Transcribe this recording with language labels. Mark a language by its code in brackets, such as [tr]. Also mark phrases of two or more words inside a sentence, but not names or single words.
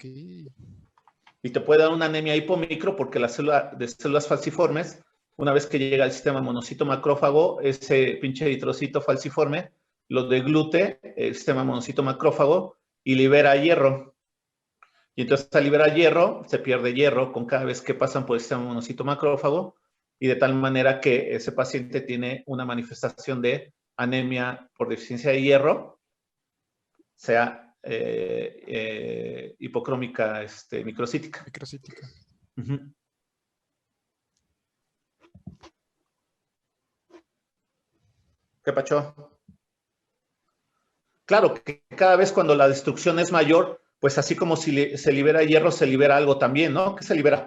[es] Y te puede dar una anemia hipomicro porque la célula de células falciformes, una vez que llega al sistema monocito macrófago, ese pinche eritrocito falciforme lo deglute el sistema monocito macrófago y libera hierro. Y entonces al liberar hierro, se pierde hierro con cada vez que pasan por el sistema monocito macrófago, y de tal manera que ese paciente tiene una manifestación de anemia por deficiencia de hierro, sea hipocrómica microcítica. Microcítica. Uh-huh. ¿Qué pacho? Claro que cada vez cuando la destrucción es mayor, pues así como si se libera hierro, se libera algo también, ¿no? ¿Qué se libera?